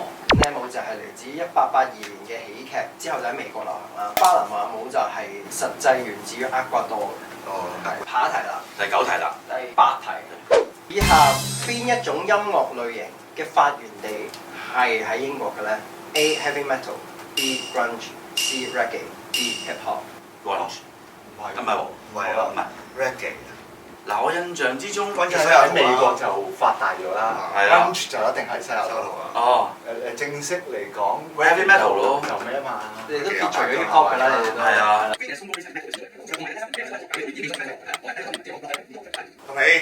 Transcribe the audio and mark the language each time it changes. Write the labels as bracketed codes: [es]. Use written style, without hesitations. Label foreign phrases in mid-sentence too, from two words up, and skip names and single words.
[yue] 呢帽就係嚟自1882年嘅喜劇，之後就喺美國流行啦。巴拿馬帽就係實際源自於厄瓜多嘅。哦，係。下一題啦。第9題啦。第8題。以下邊一種音樂類型嘅發源地係喺英國嘅咧 ？A. [en] Heavy Metal B. Grunge C. Reggae D. Hip Hop。 [yue] Grunge。唔係。咁咪喎。唔係啊，唔係。 reggae。嗱，我印象之中，其實喺美國就發大咗啦。係啊。 Grunge 就一定係西雅圖啊。哦。正式嚟講 [en] Heavy Metal 咯。 [yue] 就咩啊嘛？你哋都撇除咗 [en] hip hop [yue] 㗎啦，你哋都。係啊。同你。